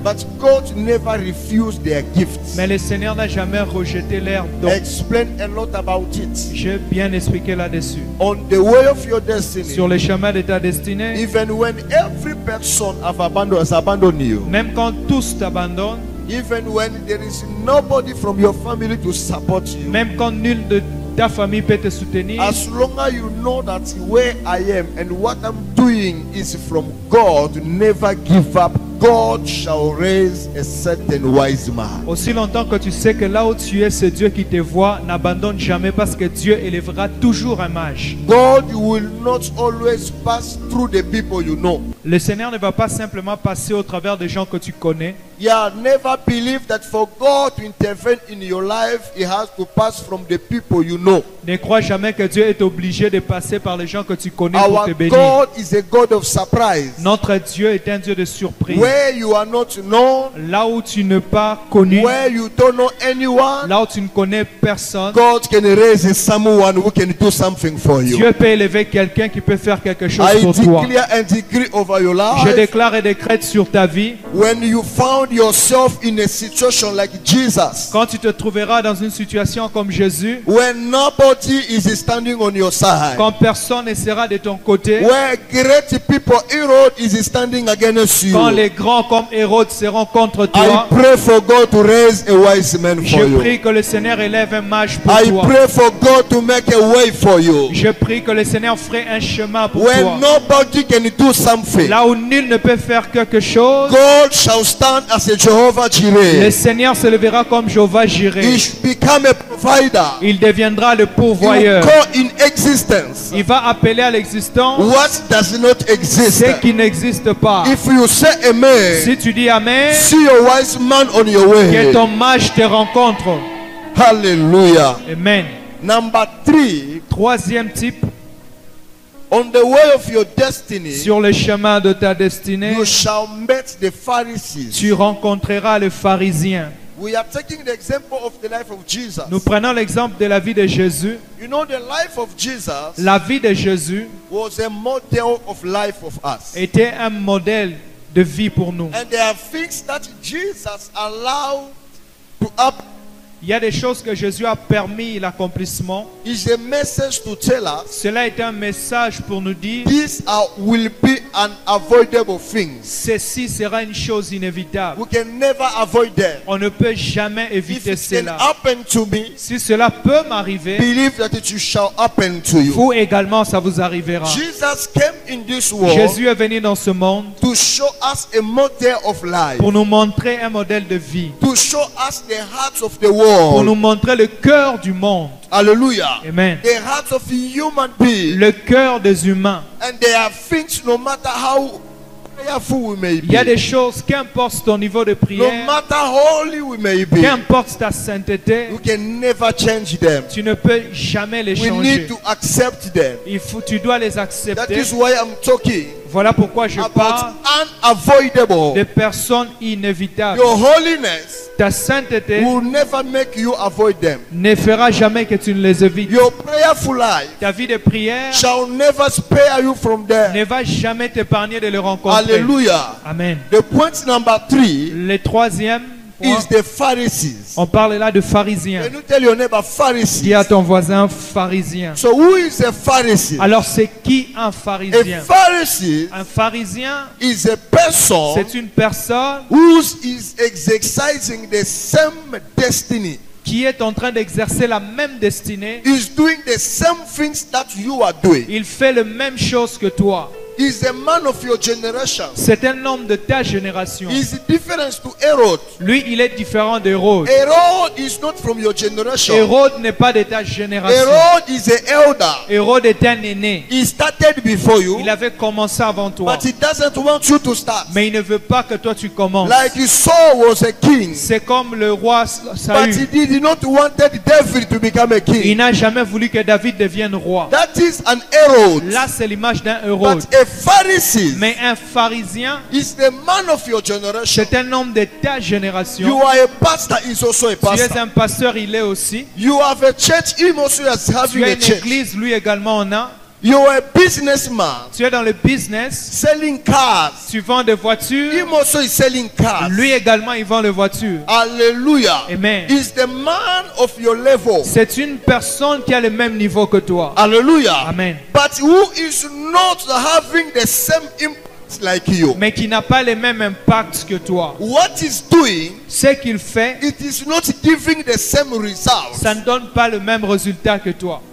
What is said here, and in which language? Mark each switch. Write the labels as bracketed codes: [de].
[en] but God never refused their gifts. [fr] Mais le Seigneur n'a jamais rejeté leur don. [en] Explain a lot about it. [fr] J'ai bien expliqué là-dessus. [en] On the way of your destiny, [fr] Sur le chemin de ta destinée, [en] even when every person has abandoned you, [fr] même quand tous t'abandonnent, [en] even when there is nobody from your family to support you, [fr] même quand nul de ta famille peut te soutenir, [en] as long as you know that where I am and what I'm doing is from God, never give up. God shall raise a certain wise man. [fr] aussi longtemps que tu sais que là où tu es, c'est Dieu qui te voit, n'abandonne jamais parce que Dieu élèvera toujours un mage. [en] God will not always pass through the people you know. [fr] Le Seigneur ne va pas simplement passer au travers des gens que tu connais. [en] Yeah, never believe that for God to intervene in your life, He has to pass from the people you know. [fr] Ne crois jamais que Dieu est obligé de passer par les gens que tu connais pour [en] Our [fr] te bénir. [en] God is a God of surprise. [fr] Notre Dieu est un Dieu de surprise. [en] Where you are not known, [fr] Là où tu n'es pas connu, [en] where you don't know anyone, [fr] là où tu ne connais personne, [en] God can raise someone who can do something for you. [fr] Dieu peut élever quelqu'un qui peut faire quelque chose [en] I [fr] pour toi. [en] declare and decree over your [fr] Je [en] life. [fr] déclare et décrète sur ta vie, [en] When you found yourself in a situation like Jesus, [fr] quand tu te trouveras dans une situation comme Jésus, [en] when nobody is standing on your side, [fr] quand personne ne sera de ton côté, [en] where great people, Herod, is standing against you, [fr] quand les grands comme Hérode seront contre [en] I [fr] toi, [en] pray for God to raise a wise man for [fr] je [en] you. [fr] prie que le Seigneur élève un mage pour [en] I [fr] toi. [en] pray for God to make a way for you. [fr] Je prie que le Seigneur ferait un chemin pour [en] When [fr] toi. [en] nobody can do something, [fr] Là où nul ne peut faire quelque chose, [en] God shall stand as a Jehovah [fr] le [en] Jireh. [fr] Seigneur se levera comme Jéhovah Jireh. [en] He shall become a provider. [fr] Il deviendra le [en] He will [fr] pourvoyeur. [en] call in existence [fr] Il va appeler à l'existence [en] what does not exist. [fr] ce qui n'existe pas. [en] If you say amen, [fr] Si tu dis Amen, [en] see your wise man on your [fr] que [en] way. [fr] ton mage te rencontre. [en] Hallelujah. [fr] Amen. [en] Number 3, [fr] Troisième type, [en] on the way of your destiny, [fr] sur le chemin de ta destinée, [en] you shall meet the Pharisees. [fr] tu rencontreras le pharisien. [en] We are taking the example of the life of Jesus. [fr] Nous prenons l'exemple de la vie de Jésus. [en] You know, the life of Jesus [fr] La vie de Jésus [en] was a model of life of us. [fr] était un modèle de vie pour nous. [en] And there are things that Jesus allowed to happen. [fr] Il y a des choses que Jésus a permis l'accomplissement. [en] Is a message to tell us [fr] Cela est un message pour nous dire, [en] these will be unavoidable things. [fr] ceci sera une chose inévitable. [en] We can never avoid them. [fr] On ne peut jamais [en] If [fr] éviter [en] it can [fr] cela. [en] happen to me, [fr] Si cela peut m'arriver, [en] believe that it shall happen to you. [fr] vous également, ça vous arrivera. [en] Jesus came in this world [fr] Jésus est venu dans ce monde [en] to show us a model of life, [fr] pour nous montrer un modèle de vie, [en] to show us the hearts of the [fr] pour [en] world. [fr] nous montrer le cœur du monde. [en] Hallelujah. [fr] Amen. [en] The hearts of human beings. [fr] Le cœur des humains. [en] And there are things, no matter how prayerful we may [fr] Il y a [en] be, [fr] des choses, qu'importe ton niveau de [en] no [fr] prière, [en] matter holy we may be, [fr] qu'importe ta sainteté, [en] we can never change them. [fr] tu ne peux jamais les [en] We [fr] changer. [en] need to accept them. [fr] Tu dois les [en] That [fr] accepter. [en] is why I'm talking [fr] Voilà pourquoi je parle [en] about unavoidable. [fr] des personnes inévitables. [en] Your holiness [fr] Ta sainteté [en] will never make you avoid them. [fr] ne fera jamais que tu ne les évites. [en] Your prayerful life [fr] Ta vie de prière [en] shall never spare you from them. [fr] ne va jamais t'épargner de le rencontrer. [en] Hallelujah. [fr] Amen. [en] The point number 3 [fr] Le troisième point, [en] is the Pharisees. [fr] on parle là de pharisiens. [en] Can you tell your neighbor [fr] Dis [en] Pharisees? [fr] à ton voisin pharisien. [en] So who is a Pharisee? [fr] Alors c'est qui un [en] A [fr] pharisien? [en] Pharisee [fr] Un pharisien, [en] is a person [fr] c'est une personne [en] who is exercising the same destiny. [fr] qui est en train d'exercer la même destinée. [en] Is doing the same things that you are doing. [fr] Il fait la même chose que toi. [en] is a man of your generation. [fr] C'est un homme de ta génération. [en] Is different to Herod. [fr] Lui, il est différent d'Hérode. [en] Herod is not from your generation. [fr] Hérode n'est pas de ta génération. [en] Herod is an elder. [fr] Hérode est un aîné. [en] He started before you, [fr] Il avait commencé avant toi. [en] but he doesn't want you to start. [fr] Mais il ne veut pas que toi tu commences. [en] Like Saul was a king, [fr] C'est comme le roi [en] but [fr] Saül. [en] he did not want David to become a [fr] Il [en] king. [fr] n'a jamais voulu que David devienne roi. [en] That is an Herod. [fr] Là, c'est l'image d'un Hérode. [en] But a Pharisee [fr] Mais un pharisien, [en] is the man of your generation. [fr] c'est un homme de ta [en] You [fr] génération. [en] are a pastor, is also a [fr] Tu es [en] pastor. [fr] un pasteur, il est aussi. [en] You have a church, him also is [fr] Tu [en] having as a [fr] une [en] church. [fr] église, lui également en a. [en] You are a businessman [fr] Tu es dans le business. [en] selling cars. [fr] Tu vends des voitures. [en] Him also is selling cars. [fr] Lui également, il vend des voitures. [en] Hallelujah. [fr] Amen. [en] Is the man of your level. [fr] C'est une personne qui a le même niveau que toi. [en] Hallelujah. [fr] Amen. [en] But who is not having the same impact like you. [fr] Mais qui n'a pas les mêmes impacts que toi. [en] What is doing, [fr] Ce qu'il fait, [en] it is not giving the same results. [fr] ça ne donne pas le même résultat que toi.